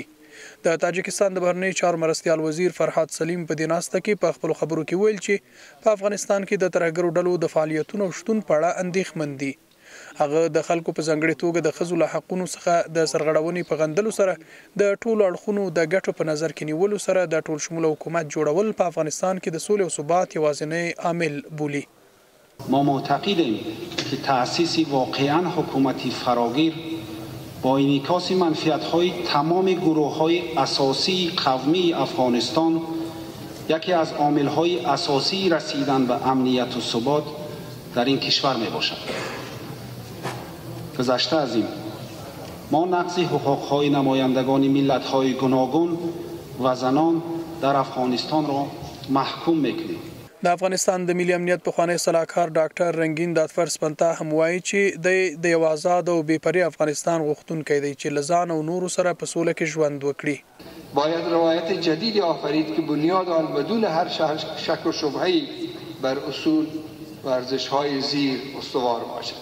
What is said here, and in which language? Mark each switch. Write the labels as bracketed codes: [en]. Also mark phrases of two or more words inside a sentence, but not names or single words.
[ps] د تاجکستان د بهرنیو چارو مرستیال وزیر فرحات سلیم په دې ناسته کې په خپلو خبرو کې ویل چې په افغانستان کې د ترهګرو ډلو د فعالیتونو شتون په اړه اندېښمن دي. هغه د خلکو په ځانګړې توګه د ښځو له حقونو څخه د سرغړونې په غندلو سره د ټولو اړخونو د ګټو په نظر کې نیولو سره د ټول شموله حکومت جوړول په افغانستان کې د سولې او ثبات یوازینی عامل بولي. [fa] ما معتقدیم که تأسیس واقعا حکومتی فراگیر با انعکاس منفعت‌های تمام گروه‌های اساسی قومی افغانستان یکی از عامل‌های اساسی رسیدن به امنیت و ثبات در این کشور میباشد. گذشته از این ما نقض حقوق‌های نمایندگان ملت‌های گوناگون و زنان در افغانستان را محکوم می‌کنیم. [ps] د افغانستان د ملي امنیت پخوانی صلاحکار ډاکټر رنگین دادفر سپنتا هم وایي چې د یو آزاد او بېپرې افغانستان غوښتونکی دی چې له ځان او نورو سره په سوله کې ژوند وکړي. [fa] باید روایت جدیدی آفرید که بنیاد آن بدون هر شک و شبهه‌ای بر اصول و ارزش‌های زیر استوار باشد.